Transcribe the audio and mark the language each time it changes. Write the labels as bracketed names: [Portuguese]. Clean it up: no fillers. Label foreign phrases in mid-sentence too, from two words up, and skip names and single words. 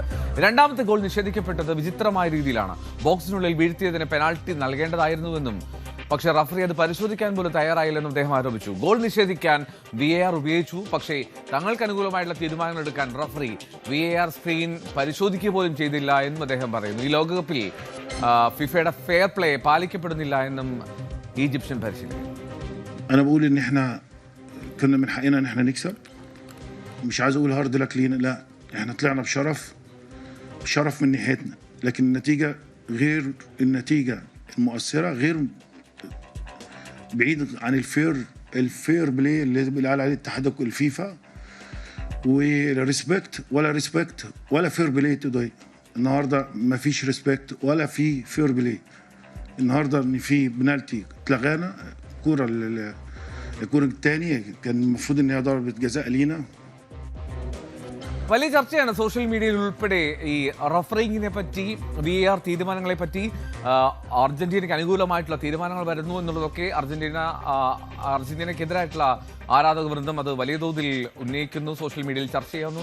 [Malayalam] രണ്ടാമത്തെ ഗോൾ നിഷേധിക്കപ്പെട്ടത് വിചിത്രമായ രീതിയിലാണ്. ബോക്സിനുള്ളിൽ വീഴ്ത്തിയതിന് പെനാൽറ്റി നൽകേണ്ടതായിരുന്നുവെന്നും പക്ഷേ റഫറി അത് പരിശോധിക്കാൻ പോലും തയ്യാറായില്ലെന്നും അദ്ദേഹം ആരോപിച്ചു. ഗോൾ നിഷേധിക്കാൻ VAR ഉപയോഗിച്ചു, പക്ഷേ തങ്ങൾക്ക് അനുകൂലമായിട്ടുള്ള തീരുമാനങ്ങൾ എടുക്കാൻ റഫറി VAR സ്ക്രീൻ പരിശോധിക്കുക പോലും ചെയ്തില്ല എന്നും അദ്ദേഹം പറയുന്നു. ഈ ലോകകപ്പിൽ ഫിഫയുടെ [English] fair play [Malayalam] പാലിക്കപ്പെടുന്നില്ല എന്നും ഈജിപ്ഷ്യൻ പരിശീലകൻ. [Arabic] أنا بقول إن إحنا كنا من حقنا إن إحنا نكسب. مش عايز أقول [English] hard luck [Arabic] لينا، لا إحنا طلعنا بشرف من ناحيتنا، لكن النتيجة غير النتيجة المؤثرة، غير بعيد عن الفير بلاي اللي بيقال عليه اتحاد الفيفا، والريسبكت ولا [English] fair play [Arabic] تضايق. النهارده ما فيش ريسبكت ولا في [English] fair play. [Arabic] النهارده ان في بنالتي اتلغانا، الكوره الثانيه كان المفروض ان هي ضربه جزاء لينا. [Malayalam] വലിയ ചർച്ചയാണ് [English] social media [Malayalam] ഉൾപ്പെടെ ഈ റഫറിങ്ങിനെ പറ്റി, VAR തീരുമാനങ്ങളെ പറ്റി. അർജന്റീനയ്ക്ക് അനുകൂലമായിട്ടുള്ള തീരുമാനങ്ങൾ വരുന്നു എന്നുള്ളതൊക്കെ അർജന്റീനയ്ക്കെതിരായിട്ടുള്ള ആരാധക വൃന്ദം അത് വലിയ തോതിൽ ഉന്നയിക്കുന്നു, [English] social media [Malayalam] ചർച്ച ചെയ്യുന്നു.